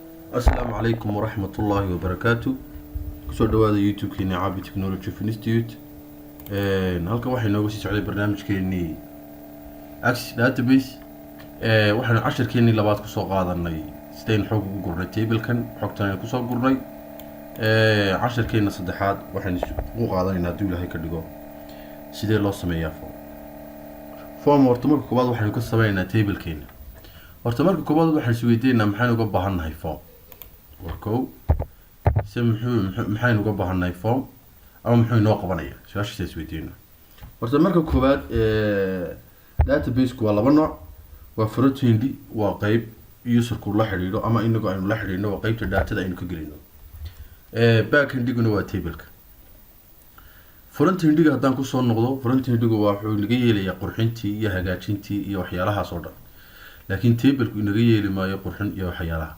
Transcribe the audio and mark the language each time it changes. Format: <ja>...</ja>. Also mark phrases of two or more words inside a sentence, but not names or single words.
<ar>السلام عليكم ورحمة الله وبركاته.</ar> <so>kusoo dhawaada youtube-keeni caabi</so> <en>technology of institute.</en> <so>halkan waxay nooga sii socday barnaamijkeenii Axis database. waxaan casharkeenii labaad kusoo qaadanay sideen xog ugu gurnay table-kan xogtan ayaan kusoo gurnay. casharkeena saddexaad waxaan u qaadanaynaa hadduu ilaahay ka dhigo sidee loo sameeyaa form. horta marka koobaad waxaynu ka sameynaynaa table-keena. horta marka koobaad waxaan is weydiinaynaa maxaynu uga baahannahay form. warkow maxaynu uga baahannahay form ama muxuu inoo qabanaya su-aashaas is weydiinaa. horta marka koobaad database-ku waa laba nooc. waa front-end, waa qeyb userku la xidhiidho ama inagu aynu la xidhiidhno, waa qeybta daatada aynu ka gelino. back-endiguna waa table-ka. front-endiga haddaan kusoo noqdo, front-endigu waa wuxuu inaga yeelayaa qurxintii iyo hagaajintii iyo waxyaalahaas oo dhan, laakiin table-ku inaga yeeli maayo qurxin iyo waxyaalaha.</so>